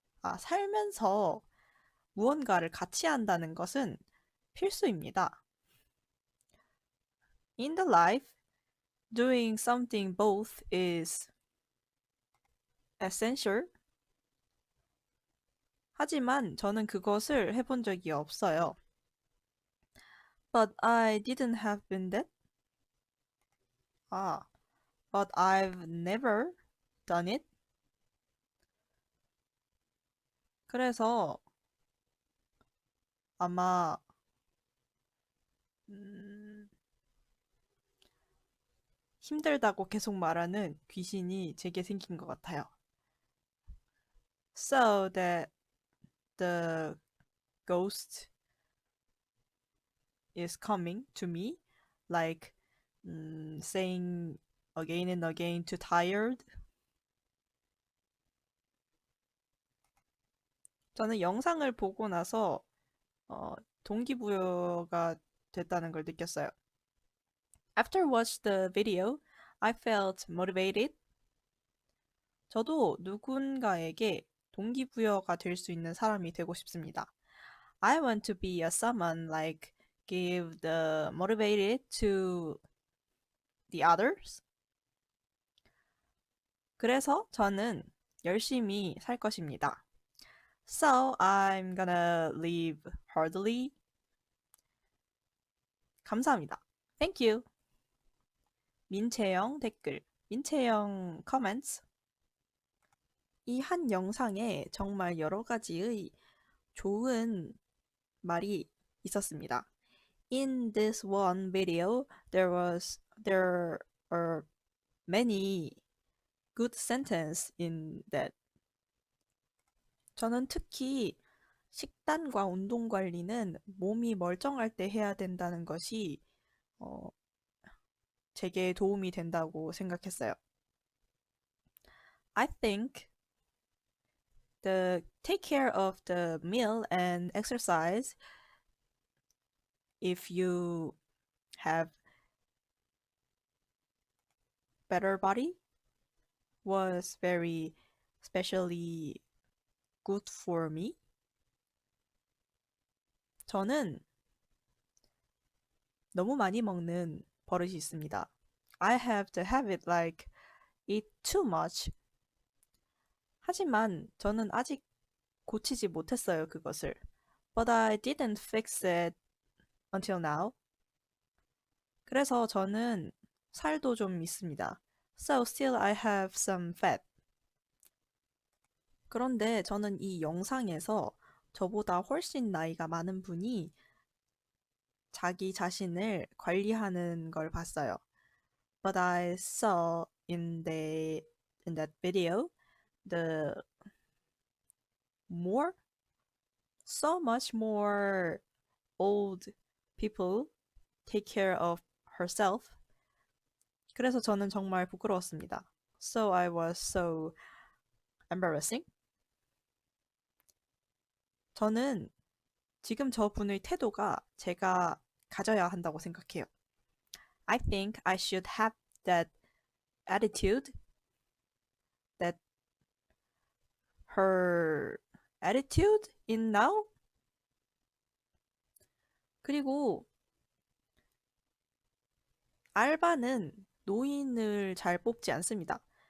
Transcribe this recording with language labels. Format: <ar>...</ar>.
<ko>살면서 무언가를 같이 한다는 것은 필수입니다.</ko> <en>In the life, doing something both is essential.</en> <ko>하지만 저는 그것을 해본 적이 없어요.</ko> <en>But I didn't have been that. But I've never done it.</en> <ko>그래서 아마 힘들다고 계속 말하는 귀신이 제게 생긴 것 같아요.</ko> <en>So that the ghost is coming to me, like saying again and again too tired.</en> <ko>저는 영상을 보고 나서 동기부여가 됐다는 걸 느꼈어요.</ko> <en>After watch the video, I felt motivated.</en> <ko>저도 누군가에게 동기부여가 될 수 있는 사람이 되고 싶습니다.</ko> <en>I want to be a someone like give the motivated to the others.</en> <ko>그래서 저는 열심히 살 것입니다.</ko> <en>So I'm gonna live hardly.</en> <ko>감사합니다.</ko> <en>Thank you.</en> <ko>민채영 댓글, 민채영 comments. 이 한 영상에 정말 여러 가지의 좋은 말이 있었습니다.</ko> <en>In this one video, there are many good sentences in that.</en> <ko>저는 특히 식단과 운동 관리는 몸이 멀쩡할 때 해야 된다는 것이 제게 도움이 된다고 생각했어요.</ko> <en>I think the take care of the meal and exercise if you have better body was very especially good for me.</en> <ko>저는 너무 많이 먹는 버릇이 있습니다.</ko> <en>I have the habit like eat too much.</en> <ko>하지만 저는 아직 고치지 못했어요, 그것을.</ko> <en>But I didn't fix it until now.</en> <ko>그래서 저는 살도 좀 있습니다.</ko> <en>So still I have some fat.</en> <ko>그런데 저는 이 영상에서 저보다 훨씬 나이가 많은 분이 자기 자신을 관리하는 걸 봤어요.</ko> <en>But I saw in that video the more so much more old people take care of herself.</en> <ko>그래서 저는 정말 부끄러웠습니다.</ko> <en>So I was so embarrassing.</en> <ko>저는 지금 저분의 태도가 제가 가져야 한다고 생각해요.</ko> <en>I think I should have that attitude that her attitude in now.</en> <ko>그리고 알바는 노인을 잘 뽑지 않습니다.</ko>